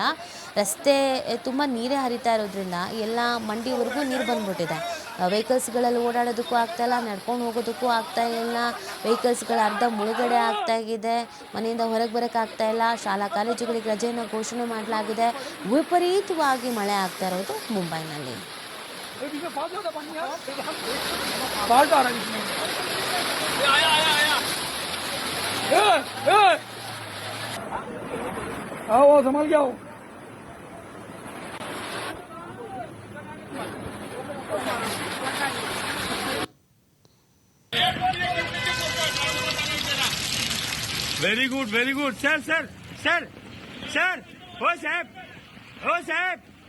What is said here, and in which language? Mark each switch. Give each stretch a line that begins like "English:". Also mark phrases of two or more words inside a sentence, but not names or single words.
Kannada: ರಸ್ತೆ ತುಂಬ ನೀರೇ ಹರಿತಾ ಇರೋದ್ರಿಂದ ಎಲ್ಲ ಮಂಡಿವರೆಗೂ ನೀರು ಬಂದ್ಬಿಟ್ಟಿದೆ. ವೆಹಿಕಲ್ಸ್ಗಳಲ್ಲಿ ಓಡಾಡೋದಕ್ಕೂ ಆಗ್ತಾಯಿಲ್ಲ, ನಡ್ಕೊಂಡು ಹೋಗೋದಕ್ಕೂ ಆಗ್ತಾ ಇಲ್ಲ. ವೆಹಿಕಲ್ಸ್ಗಳ ಅರ್ಧ ಮುಳುಗಡೆ ಆಗ್ತಾಗಿದೆ. ಮನೆಯಿಂದ ಹೊರಗೆ ಬರೋಕ್ಕಾಗ್ತಾ ಇಲ್ಲ. ಶಾಲಾ ಕಾಲೇಜುಗಳಿಗೆ ರಜೆಯನ್ನು ಘೋಷಣೆ ಮಾಡಲಾಗಿದೆ. ವಿಪರೀತವಾಗಿ ಮಳೆ ಆಗ್ತಾ ಇರೋದು ಮುಂಬೈನಲ್ಲಿ.
Hindi: आओ संभाल के आओ.
English: very good sir sir sir sir
Hindi: हो साहब